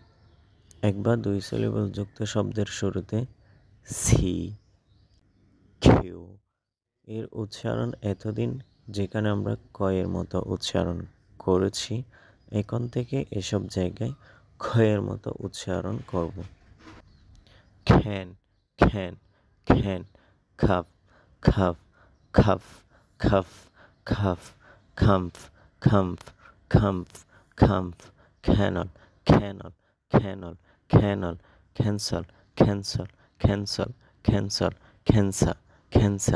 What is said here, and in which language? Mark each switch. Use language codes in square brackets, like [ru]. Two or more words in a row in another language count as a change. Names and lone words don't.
[bn] এক বা দুই সিলেবল যুক্ত শব্দের শুরুতে সি, কিউ এর উচ্চারণ এতদিন যেখানে আমরা ক এর মতো উচ্চারণ করেছি, এখন থেকে এসব জায়গায় খ এর মতো উচ্চারণ করব। [en] can, can, can, cap, cap, calf, calf, calf, camp, camp, camp, camp, canal, canal, canal, canal, cancel, cancel, cancel, cancel, cancer, cancer,